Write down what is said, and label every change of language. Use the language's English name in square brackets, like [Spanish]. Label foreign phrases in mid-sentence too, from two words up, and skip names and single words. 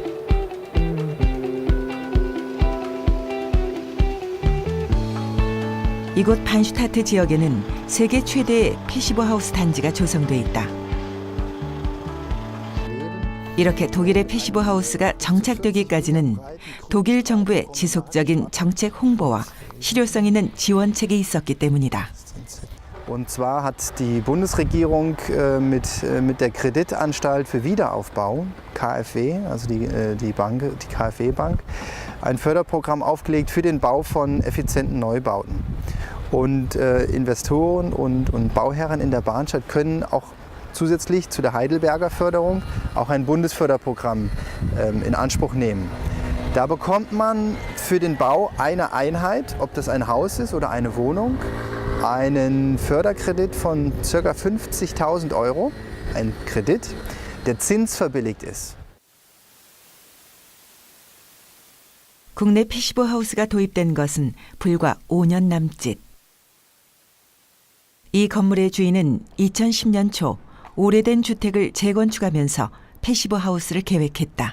[Korean] 이곳 반슈타트 지역에는 세계 최대의 패시브 하우스 단지가 조성돼 있다. 이렇게 독일의 패시브 하우스가 정착되기까지는 독일 정부의 지속적인 정책 홍보와 실효성 있는 지원책이 있었기 때문이다. [German] Und zwar hat die Bundesregierung mit der Kreditanstalt für Wiederaufbau, KfW, also die KfW Bank, ein Förderprogramm aufgelegt für den Bau von effizienten Neubauten. Und Investoren und Bauherren in der Bahnstadt können auch zusätzlich zu der Heidelberger Förderung auch ein Bundesförderprogramm in Anspruch nehmen. Da bekommt man für den Bau eine Einheit, ob das ein Haus ist oder eine Wohnung, einen Förderkredit von ca. 50.000 €, ein Kredit, der zinsverbilligt ist. [Korean] 국내 패시브 하우스가 도입된 것은 불과 5년 남짓. 이 건물의 주인은 2010년 초 오래된 주택을 재건축하면서 패시브 하우스를 계획했다.